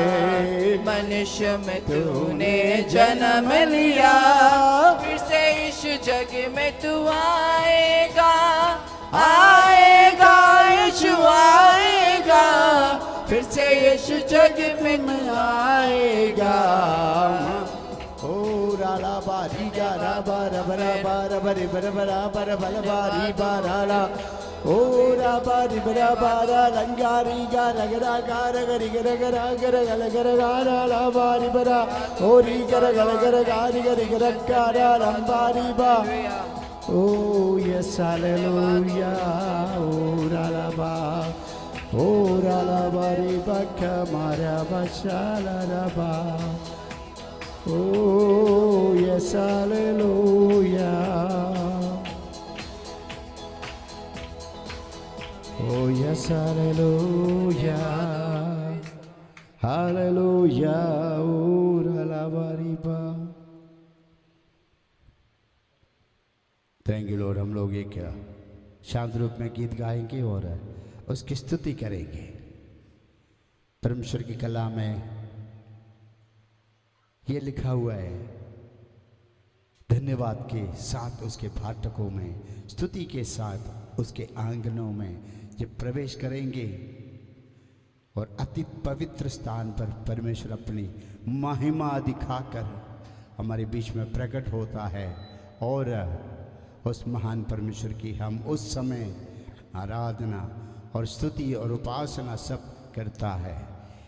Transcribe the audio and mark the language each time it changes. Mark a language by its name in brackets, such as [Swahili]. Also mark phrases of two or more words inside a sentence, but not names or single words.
[Hindi] मनुष्य में तूने जन्म लिया, फिर से यीशु जग में तू आएगा, आएगा यीशु आएगा, फिर से यीशु जग में तू आएगा। ओ राला बारी गारा बारा बरा बारा बरे बरा बरा बरा बला बारी बाराला, ओ रा बारी बरा बारा लंगारी गारा गरा गारा गरी गरा गरा गरा गला गरा गारा ला बारी बरा, ओ री गरा गला गरा गारी गरी गरा गारा लंबारी बा। [English] Oh yes hallelujah. ओ राला बा, ओ राला बारी बका मारा बशाला रबा। Oh, yes, hallelujah. Oh, yes, hallelujah. Hallelujah. Oh, ralabariba. Thank you, Lord. [Hindi] हम लोग एक शांत रूप में गीत गाएंगे और उसकी स्तुति करेंगे। परमेश्वर की कला में ये लिखा हुआ है, धन्यवाद के साथ उसके फाटकों में, स्तुति के साथ उसके आंगनों में जब प्रवेश करेंगे और अति पवित्र स्थान पर परमेश्वर अपनी महिमा दिखाकर हमारे बीच में प्रकट होता है और उस महान परमेश्वर की हम उस समय आराधना और स्तुति और उपासना सब करता है।